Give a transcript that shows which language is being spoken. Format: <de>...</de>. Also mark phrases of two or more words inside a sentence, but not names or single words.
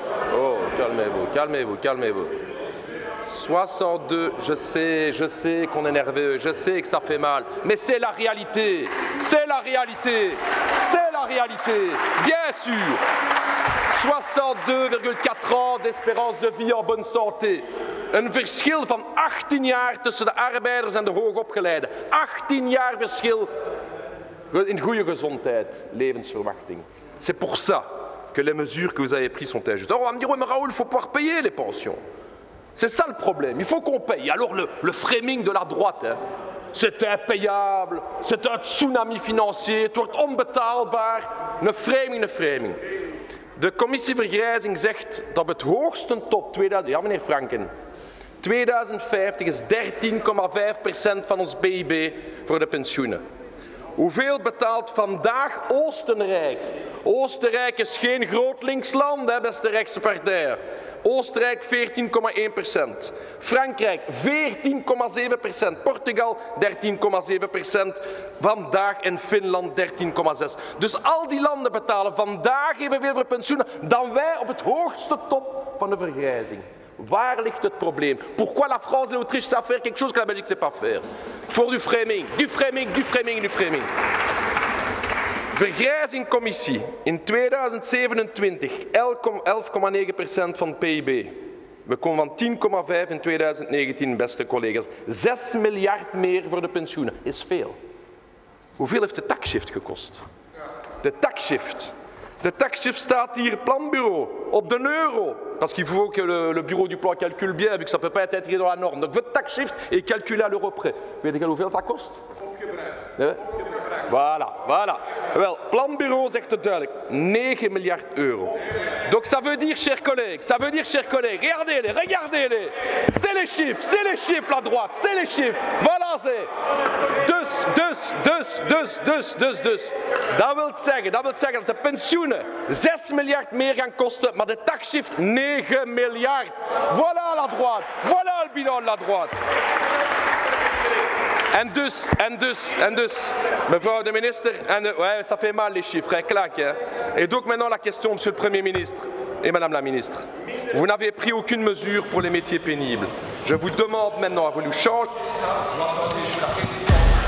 <fr>Oh, calmez-vous, calmez-vous, calmez-vous. 62, je sais qu'on est nerveux, je sais que ça fait mal, mais c'est la réalité, c'est la réalité, c'est la réalité, bien sûr. 62,4 ans d'espérance de vie en bonne santé.</fr> <nl>Een verschil van 18 jaar tussen de arbeiders en de hoogopgeleiden. 18 jaar verschil in goede gezondheid, levensverwachting.</nl> <fr>C'est pour ça que les mesures que vous avez prises sont injustes. Alors on va me dire, oui mais Raoul, il faut pouvoir payer les pensions. C'est ça le problème, il faut qu'on paye. Alors le framing de la droite, hein, c'est impayable, c'est un tsunami financier,</fr> <nl>het wordt onbetaalbaar. Een framing. De commissie Vergrijzing zegt dat op het hoogste top 2000... Ja, meneer Franken. 2050 is 13,5% van ons PIB voor de pensioenen. Hoeveel betaalt vandaag Oostenrijk? Oostenrijk is geen groot links land, hè, beste rechtse partij. Oostenrijk 14,1%. Frankrijk 14,7%. Portugal 13,7%. Vandaag en Finland 13,6%. Dus al die landen betalen vandaag evenveel voor pensioenen dan wij op het hoogste top van de vergrijzing. Waar ligt het probleem?</nl> <fr>Pourquoi la France et l'Autriche savent faire quelque chose que la Belgique ne sait pas faire? Pour du framing, du framing, du framing, du framing.</fr> <nl>Vergrijzingcommissie in 2027 11,9% van het PIB. We komen van 10,5 in 2019, beste collega's. 6 miljard meer voor de pensioenen is veel. Hoeveel heeft de taxshift gekost? De taxshift. De taxshift staat hier, planbureau, op de euro.</nl> <fr>Parce qu'il faut que le bureau du plan calcule bien, vu que ça ne peut pas être intégré dans la norme. Donc votre taxshift est calculé à l'euro près.</fr> <nl>Weet je hoeveel dat kost? Voilà. Wel, planbureau zegt het duidelijk. 9 miljard euro.</nl> <fr>Donc ça veut dire, chers collègues, regardez-les. C'est les chiffres, la droite, c'est les chiffres. Voilà, c'est.</fr> <nl>Dus. Dat wil zeggen dat de pensioenen 6 miljard meer gaan kosten, maar de taxshift 9 miljard.</nl> <fr>Voilà la droite, voilà le bilan de la droite.</fr> <nl>En dus, mevrouw de minister,</nl> <fr>ouais, ça fait mal les chiffres, hein, claque. Hein. Et donc maintenant la question, monsieur le Premier ministre et madame la ministre. Vous n'avez pris aucune mesure pour les métiers pénibles. Je vous demande maintenant à vous changer.</fr>